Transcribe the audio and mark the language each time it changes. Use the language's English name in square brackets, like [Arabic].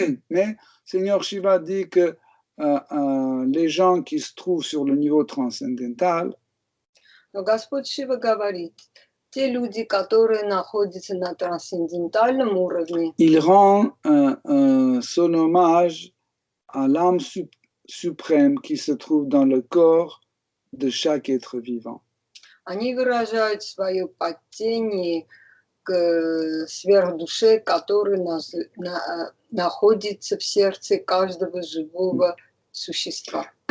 [French] Mais Seigneur Shiva dit que les gens qui se trouvent sur le niveau transcendantal, [Russian] Но Господь Шива говорит, Те люди, которые находятся на трансцендентальном уровне, [French] il rend son hommage à l'âme suprême qui se trouve dans le corps de chaque être vivant. [Russian] они выражают свое почтение к сверхдуше, который находится в сердце каждого живого существа.